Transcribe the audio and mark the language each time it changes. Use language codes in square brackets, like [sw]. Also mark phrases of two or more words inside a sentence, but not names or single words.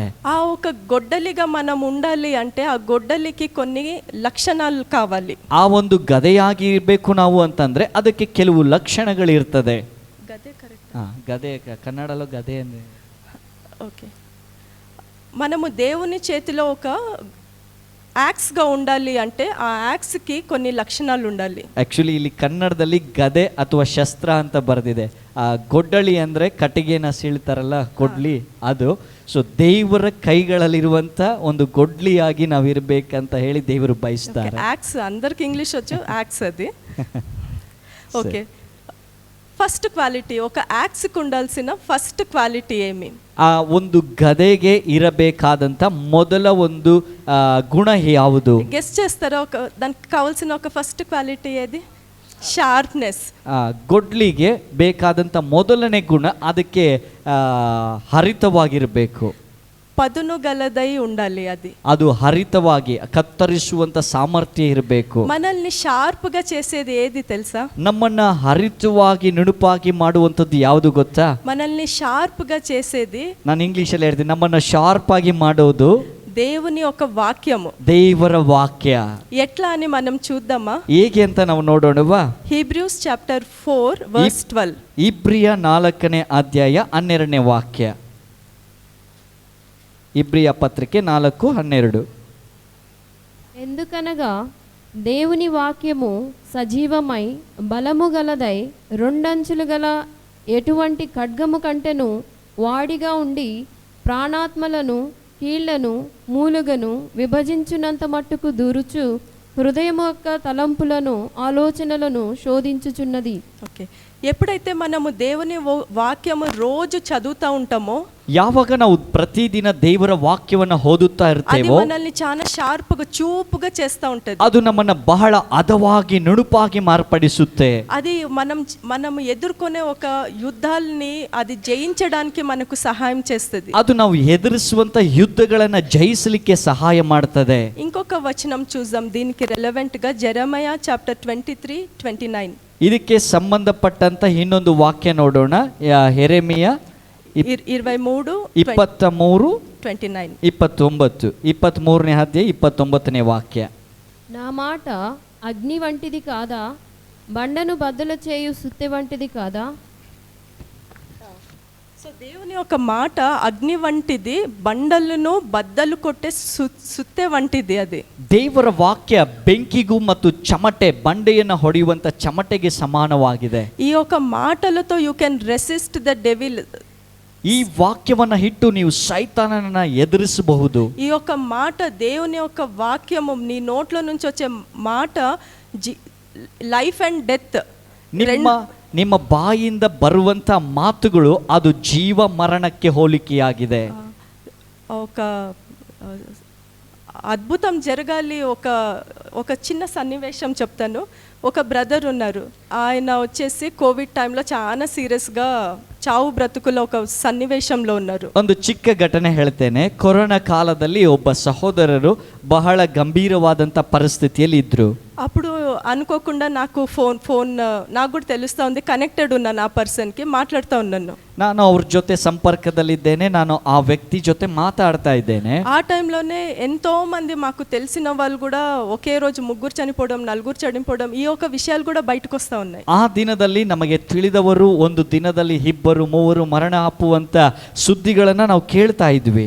[te] ఆ ఒక గొడ్డలిగా మనం ఉండాలి అంటే ಆ గొడ్డలికి కొన్ని లక్షణాలు కావాలి. [kn] ಆ ಒಂದು ಗದೆಯಾಗಿ ಇರಬೇಕು ನಾವು ಅಂತಂದ್ರೆ ಅದಕ್ಕೆ ಕೆಲವು ಲಕ್ಷಣಗಳಿರ್ತದೆ. [te] గదే కరెక్ట్. [kn] ಗದೆ ಕನ್ನಡలో ಗದೆ ಅಂದ್ರೆ [te] ఓకే. మనము దేవుని చేతిలో ఒక యాక్స్గా ఉండాలి అంటే ఆ యాక్స్కి కొన్ని లక్షణాలు ఉండాలి. [kn] ಆಕ್ಚುಲಿ ಇಲ್ಲಿ ಕನ್ನಡದಲ್ಲಿ ಗದೆ ಅಥವಾ ಶಸ್ತ್ರ ಅಂತ ಬರೆದಿದೆ. ಆ ಗೊಡ್ಡಳಿ ಅಂದ್ರೆ ಕಟ್ಟಿಗೆನ ಸೀಳ್ತಾರಲ್ಲ ಗೊಡ್ಲಿ, ಅದು. ಸೊ ದೇವರ ಕೈಗಳಲ್ಲಿರುವಂತ ಒಂದು ಗೊಡ್ಲಿಯಾಗಿ ನಾವು ಇರಬೇಕಂತ ಹೇಳಿ ದೇವರು ಬಯಸ್ತಾರೆ. [te] యాక్స్ అందరికి ఇంగ్లీష్ వచ్చు, యాక్స్ అది. [en] OK, first quality, [te] ఒక యాక్స్కి ఉండాల్సిన [en] first quality [te] ఏమి? [kn] ಆ ಒಂದು ಗದೆಗೆ ಇರಬೇಕಾದಂತ ಮೊದಲ ಒಂದು ಗುಣ ಯಾವುದು? [te] ಗೆಸ್ చేస్తారా? దానికి కావాల్సిన ఒక [en] first quality [te] ఏది? [kn] ಶಾರ್ಪ್ನೆಸ್. ಗೊಡ್ಲಿಗೆ ಬೇಕಾದಂತ ಮೊದಲನೇ ಗುಣ ಅದಕ್ಕೆ ಹರಿತವಾಗಿರಬೇಕು. [te] పదునుగలదై ఉండాలి అది. [kn] ಅದು ಹರಿತವಾಗಿ ಕತ್ತರಿಸುವಂತ ಸಾಮರ್ಥ್ಯ ಇರಬೇಕು. [te] మనల్ని షార్ప్ గా చేసేది ఏది తెలుసా? [kn] ನಮ್ಮನ್ನ ಹರಿತವಾಗಿ ನುಣುಪಾಗಿ ಮಾಡುವಂತದ್ದು ಯಾವುದು ಗೊತ್ತಾ? [te] మనల్ని షార్ప్ గా చేసేది, [kn] ನಾನು ಇಂಗ್ಲಿಷ್ ಅಲ್ಲಿ ಹೇಳ್ತೀನಿ, ನಮ್ಮನ್ನ ಶಾರ್ಪ್ ಆಗಿ ಮಾಡೋದು [te] దేవుని ఒక వాక్యము, [kn] ದೇವರ ವಾಕ್ಯ. [te] ఎట్లా అని మనం చూద్దామా? [kn] ಹೇಗೆ ಅಂತ ನಾವು ನೋಡೋಣವಾ? [en] Hebrews chapter 4 verse 12. [kn] ಇಬ್ರಿಯ 4ನೇ ಅಧ್ಯಾಯ 12ನೇ ವಾಕ್ಯ. [te] ఇబ్రియ పత్రిక 4:12. ఎందుకనగా దేవుని వాక్యము సజీవమై బలము గలదై రెండంచులు గల ఎటువంటి ఖడ్గము కంటెను వాడిగా ఉండి ప్రాణాత్మలను కీళ్లను మూలుగను విభజించునంత మట్టుకు దూరుచు హృదయము యొక్క తలంపులను ఆలోచనలను శోధించుచున్నది. ఓకే, ఎప్పుడైతే మనము దేవుని వాక్యము రోజు చదువుతా ఉంటామో, [kn] ಯಾವಾಗ ನಾವು ಪ್ರತಿದಿನ ದೇವರ ವಾಕ್ಯವನ್ನ ಓದುತ್ತಾ ಇರ್ತೇವೋ, [te] అది మనల్ని చాలా షార్ప్ గా చూపుగా చేస్తా ఉంటది. [kn] ಅದು ನಮ್ಮನ್ನ ಬಹಳ ಹದವಾಗಿ ನುಣುಪಾಗಿ ಮಾರ್ಪಡಿಸುತ್ತೆ. [te] అది మనం ఎదుర్కొనే ఒక యుద్ధాల్ని అది జయించడానికి మనకు సహాయం చేస్తుంది. [kn] ಅದು ನಾವು ಎದುರಿಸುವಂತ ಯುದ್ಧಗಳನ್ನ ಜಯಿಸಲಿಕ್ಕೆ ಸಹಾಯ ಮಾಡ್ತದೆ. [te] ఇంకొక వచనం చూద్దాం దీనికి రిలవెంట్ గా, జెరెమయా చాప్టర్ 23:29. [kn] ಇದಕ್ಕೆ ಸಂಬಂಧಪಟ್ಟಂತ ಇನ್ನೊಂದು ವಾಕ್ಯ ನೋಡೋಣ. ಯೆರೆಮೀಯ 23:29. 23ನೇ ಅಧ್ಯಾಯ 29ನೇ ವಾಕ್ಯ. [te] నా మాట అగ్ని వంటిది కాదా, బండను బద్దలు చేయు సుత్తె వంటిది కాదా? సో దేవుని యొక్క మాట అగ్ని వంటిది, బండలను బద్దలు కొట్టే ಸುತ್ತೆ వంటిది అది. [kn] ದೇವರ ವಾಕ್ಯ ಬೆಂಕಿಗೂ ಮತ್ತು ಚಮಟೆ, ಬಂಡೆಯನ್ನು ಹೊಡೆಯುವಂತ ಚಮಟೆಗೆ ಸಮಾನವಾಗಿದೆ. [te] ఈ యొక్క మాటలతో [en] you can resist the devil. [kn] ಈ ವಾಕ್ಯವನ್ನ ಇಟ್ಟು ನೀವು ಸೈತಾನನನ್ನ ಎದುರಿಸಬಹುದು. [te] ఈ యొక్క మాట, దేవుని యొక్క వాక్యము, నీ నోట్లో నుంచి వచ్చే మాట [en] life and death. [kn] ನಿಮ್ಮ ಬಾಯಿಂದ ಬರುವಂತ ಮಾತುಗಳು ಅದು ಜೀವ ಮರಣಕ್ಕೆ ಹೋಲಿಕೆಯಾಗಿದೆ. [te] ఒక అద్భుతం జరగాలి. ఒక చిన్న సన్నివేశం చెప్తాను. ఒక బ్రదర్ ఉన్నారు, ఆయన వచ్చేసి కోవిడ్ టైంలో చాలా సీరియస్గా చావు బ్రతుకులో ఒక సన్నివేశంలో ఉన్నారు. [kn] ಒಂದು ಚಿಕ್ಕ ಘಟನೆ ಹೇಳ್ತೇನೆ. ಕೊರೋನಾ ಕಾಲದಲ್ಲಿ ಒಬ್ಬ ಸಹೋದರರು ಬಹಳ ಗಂಭೀರವಾದಂಥ ಪರಿಸ್ಥಿತಿಯಲ್ಲಿ ಇದ್ರು. [te] అప్పుడు అనుకోకుండా నాకు ఫోన్ నాకు కూడా తెలుస్తూ ఉంది, కనెక్టెడ్ ఉన్నాను ఆ పర్సన్కి, మాట్లాడుతూ ఉన్నాను. [kn] ನಾನು ಅವ್ರ ಜೊತೆ ಸಂಪರ್ಕದಲ್ಲಿದ್ದೇನೆ, ನಾನು ಆ ವ್ಯಕ್ತಿ ಜೊತೆ ಮಾತಾಡ್ತಾ ಇದ್ದೇನೆ. [te] ఆ టైంలోనే ఎంతో మంది మాకు తెలిసిన వాళ్ళు కూడా ఒకే రోజు 3 చనిపోవడం, 4 చనిపోవడం, ఈ ఒక విషయాలు కూడా బయటకు వస్తూ ఉన్నాయి. [kn] ಆ ದಿನದಲ್ಲಿ ನಮಗೆ ತಿಳಿದವರು ಒಂದು ದಿನದಲ್ಲಿ 2-3 ಮರಣ ಅಪ್ಪುವಂತ ಸುದ್ದಿಗಳನ್ನ ನಾವು ಕೇಳ್ತಾ ಇದ್ವಿ.